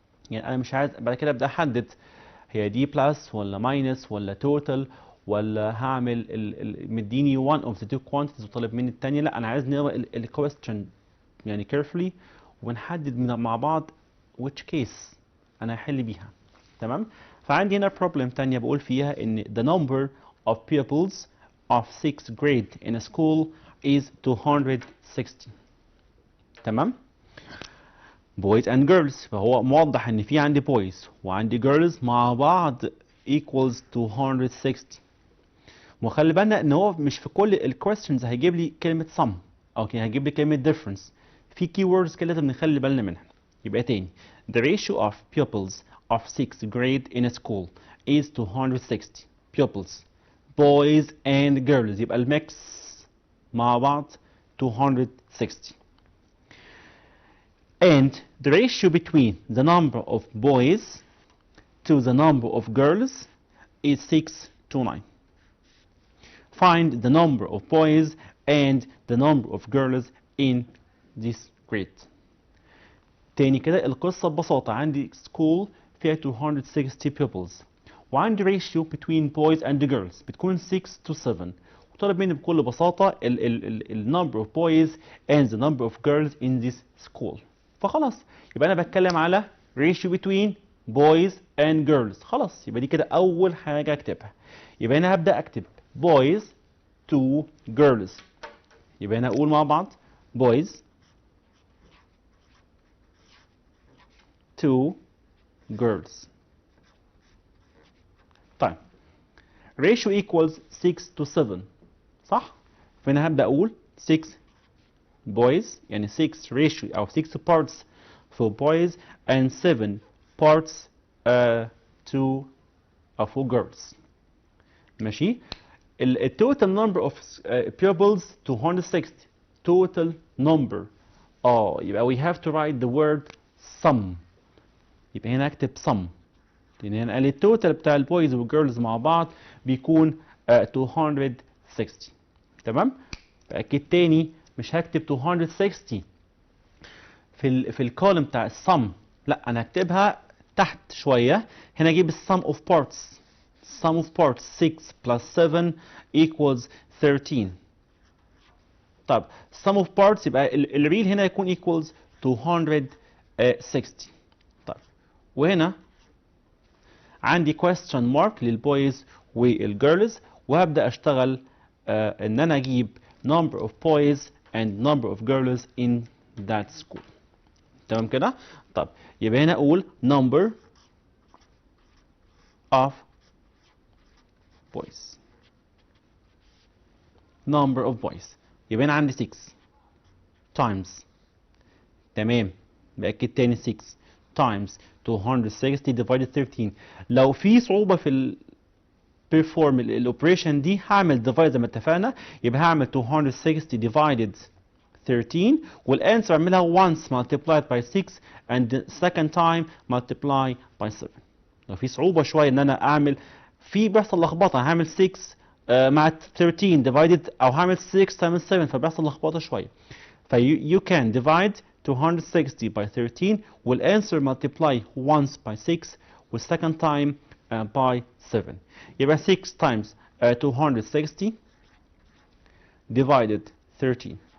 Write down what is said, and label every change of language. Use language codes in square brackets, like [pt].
[ar] يعني انا مش عايز بعد كده ابدا احدد هي دي بلس ولا ماينس ولا توتال ولا هعمل مديني [en] one of the two quantities [ar] وطالب مني الثانيه. لا انا عايز نقرا الكويستشن يعني carefully ونحدد مع بعض [en] which case [ar] انا هحل بيها. تمام. فعندي هنا [en] problem [ar] تانية بقول فيها ان [en] the number of pupils of 6th grade in a school is 260. [ar] تمام. [en] boys and girls [ar] فهو موضح ان في عندي boys وعندي girls مع بعض equals 260. وخلي بالنا ان هو مش في كل الكويستشنز هيجيب لي كلمه sum او هيجيب لي كلمه difference. في كي ووردز كده لازم نخلي بالنا منها. يبقى تاني [en] the ratio of pupils of 6th grade in a school is 260 pupils boys and girls. [ar] يبقى الميكس مع بعض 260. [en] And the ratio between the number of boys to the number of girls is 6 to 9. Find the number of boys and the number of girls in this grade. [ar] تاني كده القصة ببساطة عندي [en] school فيها 260 pupils وعندي ratio between boys and girls بتكون 6 to 7 [ar] وطلب مني بكل بساطة ال [en] number of boys and the number of girls in this school. [ar] فخلاص يبقى أنا بتكلم على [en] ratio between boys and girls. [ar] خلاص يبقى دي كده أول حاجة أكتبها. يبقى أنا هبدأ أكتب [en] boys to girls. [ar] يبقى أنا أقول مع بعض [en] boys to girls. طيب ratio equals 6 to 7 صح؟ [ar] فأنا هبدأ أقول [en] 6 boys يعني 6 ratio أو 6 parts for boys and 7 parts to for girls. ماشي؟ total number of pupils 260 total number. يبقى we have to write the word sum. [ar] يبقى هنا اكتب sum، لان هنا قال التوتال بتاع البويز والجيرلز مع بعض بيكون 260. تمام؟ فاكيد تاني مش هكتب 260 في الكولم بتاع السم، لا انا هكتبها تحت شويه. هنا اجيب السم اوف بارتس. [en] sum of parts 6 plus 7 equals 13. [ar] طب [en] sum of parts [ar] يبقى الريل هنا يكون equals 260. طيب وهنا عندي [en] question mark [ar] للبويز والجيرلز، وهبدا اشتغل ان انا اجيب [en] number of boys and number of girls in that school. [ar] تمام كده؟ طب يبقى هنا اقول [en] number of boys. number of boys يبقى هنا عندي 6 times. [ar] تمام، بأكد تاني [en] 6 times 260 divided 13. [ar] لو في صعوبة في perform الاوبريشن دي هعمل divide زي ما اتفقنا، يبقى هعمل [en] 260 divided 13 [ar] والانسر اعملها [en] once multiplied by 6 and the second time multiply by 7. [ar] لو في صعوبة شوية ان انا اعمل بيحصل لخبطة، هعمل 6 مع 13 divided او هعمل [en] 6 times 7 [ar] فبيحصل لخبطة شوية. [en] you can divide 260 by 13 والانسر multiply once by 6 والsecond time by 7. يبقى 6 times 260 divided 13.